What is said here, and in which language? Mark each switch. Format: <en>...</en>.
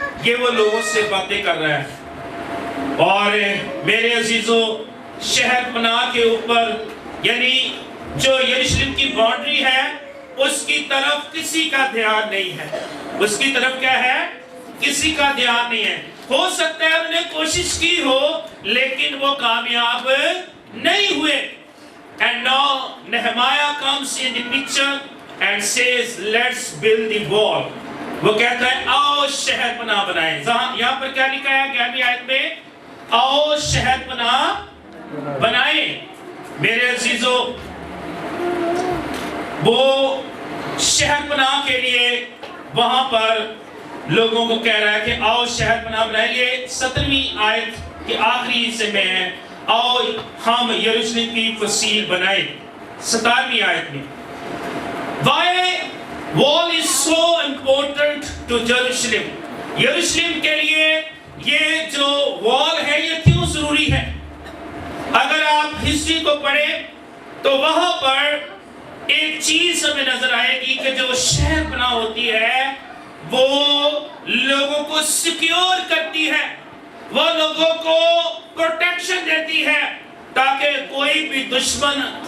<ur>یہ وہ لوگوں سے باتیں کر رہا ہے. اور میرے عزیزوں, شہر پناہ کے اوپر یعنی جو یروشلم کی باؤنڈری ہے اس کی طرف کسی کا دھیان نہیں ہے. اس کی طرف کیا ہے؟ کسی کا دھیان نہیں ہے. ہو سکتا ہے انہوں نے کوشش کی ہو لیکن وہ کامیاب نہیں ہوئے.</ur> <en>And now Nehemiah comes in the picture and says let's build the wall.</en> <ur>وہ کہتا ہے آؤ شہر پناہ بنائیں. یہاں پر کیا لکھا ہے 11ویں آیت میں؟ آؤ شہر پناہ بنائیں. میرے عزیزوں, وہ شہر پناہ کے لیے وہاں پر لوگوں کو کہہ رہا ہے کہ آؤ شہر پناہ بنائیں. یہ 17ویں آیت کے آخری حصے میں ہے, آؤ ہم یروشلم کی فصیل بنائیں. 17ویں آیت میں</ur> <en>Why wall is so important to Jerusalem?</en> <ur>یروشلم کے لیے یہ جو وال ہے یہ کیوں ضروری ہے؟ اگر آپ ہسٹری کو پڑھیں تو وہاں پر ایک چیز ہمیں نظر آئے گی کہ جو شہر پناہ ہوتی ہے وہ لوگوں کو سیکیور کرتی ہے, وہ لوگوں کو پروٹیکشن دیتی ہے تاکہ کوئی بھی دشمن</ur>